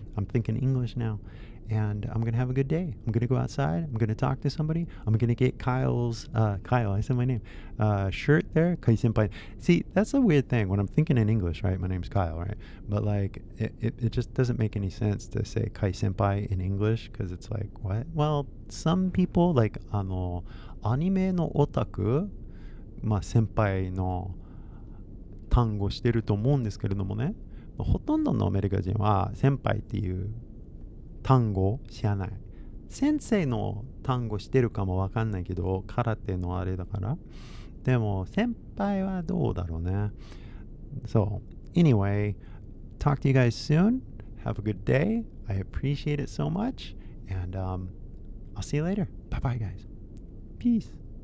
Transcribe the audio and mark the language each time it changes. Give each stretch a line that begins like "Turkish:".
English: I'm thinking English now. And I'm going to have a good day. I'm going to go outside. I'm going to talk to somebody. I'm going to get Kyle's, Kyle, I said my name, shirt there. Kai senpai. See, that's a weird thing. When I'm thinking in English, right? My name's Kyle, right? But like, it just doesn't make any sense to say Kai senpai in English because it's like, what? Well, some people, like,
Japanese: アニメのオタク、まあ先輩の単語してると思うんですけれどもね、ほとんどのアメリカ人は先輩っていう単語知らない。先生の単語してるかもわかんないけど、空手のあれだから。でも先輩はどうだろうね。
English: So, anyway, talk to you guys soon. Have a good day. I appreciate it so much. And I'll see you later. Bye-bye, guys. Peace.